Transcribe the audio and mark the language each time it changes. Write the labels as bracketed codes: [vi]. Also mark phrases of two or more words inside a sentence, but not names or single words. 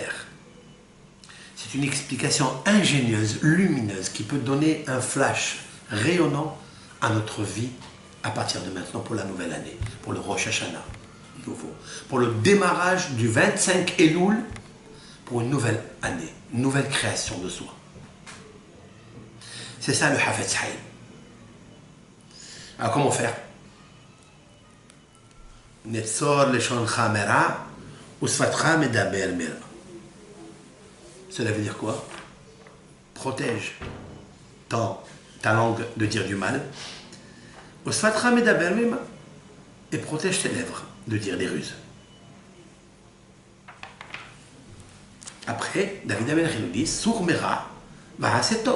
[fr] C'est une explication ingénieuse, lumineuse, qui peut donner un flash rayonnant à notre vie à partir de maintenant pour la nouvelle année, pour le Rosh Hashanah nouveau, pour le démarrage du 25 Elul, pour une nouvelle année, une nouvelle création de soi. C'est ça le Hafetz Haïm. Alors comment faire? [he] נצור לשונך מרע ושפתיך מדבר מרע. [fr] Cela veut dire quoi? Protège ta langue de dire du mal. [he] ושפתיך מדבר מרע. [fr] Et protège tes lèvres de dire des ruses. Après, David Ameller nous dit [he] סור מרע ועשה טוב.